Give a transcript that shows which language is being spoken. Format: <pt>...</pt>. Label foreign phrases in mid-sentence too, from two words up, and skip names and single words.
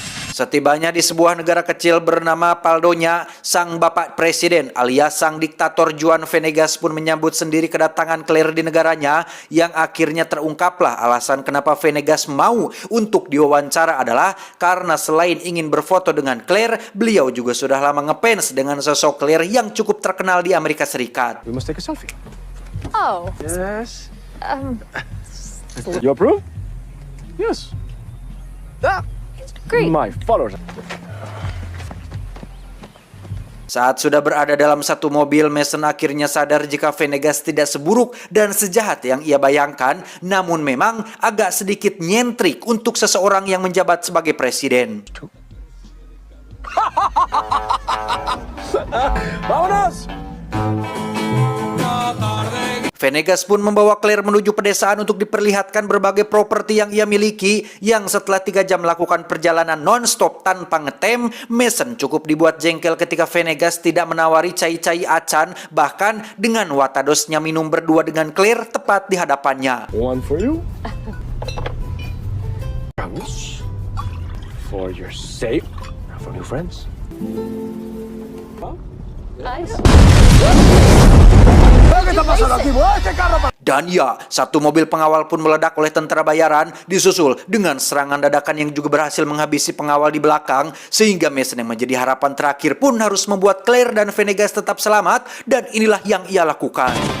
<id>Setibanya di sebuah negara kecil bernama Paldonya, sang bapak presiden alias sang diktator Juan Venegas pun menyambut sendiri kedatangan Claire di negaranya, yang akhirnya terungkaplah alasan kenapa Venegas mau untuk diwawancara adalah karena selain ingin berfoto dengan Claire, beliau juga sudah lama ngefans dengan sosok Claire yang cukup terkenal di Amerika Serikat.</id> <en>We must take a selfie. Oh, Yes. You approve? Yes. Ah, great. my followers.</en> <id>Saat sudah berada dalam satu mobil, Mason akhirnya sadar jika Venegas tidak seburuk dan sejahat yang ia bayangkan, namun memang agak sedikit nyentrik untuk seseorang yang menjabat sebagai presiden. Vámonos! Venegas pun membawa Claire menuju pedesaan untuk diperlihatkan berbagai properti yang ia miliki, yang setelah 3 jam melakukan perjalanan non-stop tanpa ngetem, Mason cukup dibuat jengkel ketika Venegas tidak menawari</id> <su>cai-cai acan,</su> <id>bahkan dengan watadosnya minum berdua dengan Claire tepat di hadapannya.</id> <en>One for you. Vamos. For your sake. And for your friends. Nice.</en> <id>Dan ya, satu mobil pengawal pun meledak oleh tentara bayaran, disusul dengan serangan dadakan yang juga berhasil menghabisi pengawal di belakang, sehingga Mason yang menjadi harapan terakhir pun harus membuat Claire dan Venegas tetap selamat, dan inilah yang ia lakukan.</id>